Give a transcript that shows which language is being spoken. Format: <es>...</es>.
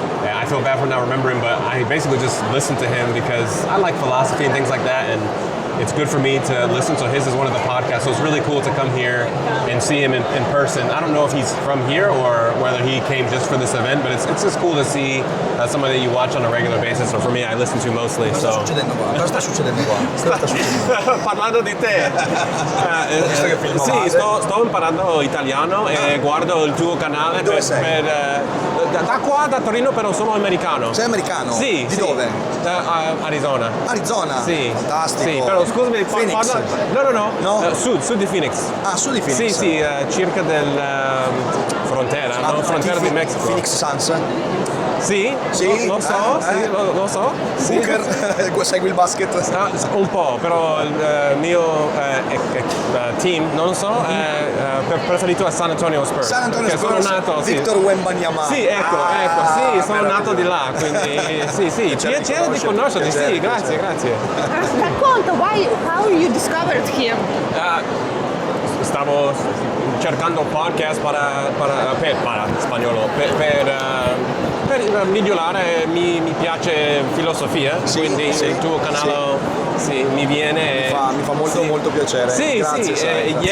<en>I feel bad for not remembering, but I basically just listened to him because I like philosophy and things like that, and it's good for me to listen. So his is one of the podcasts, so it's really cool to come here and see him in person. I don't know if he's from here or whether he came just for this event, but it's just cool to see somebody that you watch on a regular basis. So for me, I listen to mostly.</en> <it>Cosa sta succedendo qua? Cosa sta succedendo qua? Cosa sta succedendo? Parlando di te. Visto che filmavate. Sì, sto imparando italiano e guardo il tuo canale Dove sei? da qua, da Torino, però sono americano. Sei americano? Sì. Di sì. dove? Da Arizona. Arizona? Sì. Fantastico. Sì, però scusami, Phoenix? No. No? Sud di Phoenix. Ah, su di Phoenix? Sì, circa del frontiera, Ah, no? Frontiera di tifi Messico. Phoenix Suns? Sì? Sì? Non so, sì, lo so. Sì. Booker? Segui il basket? Un po', però il mio team, non lo so, è preferito a San Antonio Spurs. San Antonio perché Spurs, sono nato, sì. Victor Wembanyama. Sì, ecco, sì, sono nato di là, quindi sì, piacere di conoscerti, sì, grazie. Racconta,</it> <en>how you discovered him?</en> <it>Stavo cercando podcast para spagnolo, per migliorare, mi piace filosofia, Sì, quindi sì, il tuo canale sì, mi viene... Mi fa molto piacere. Sì, Grazie, sai, grazie.</it>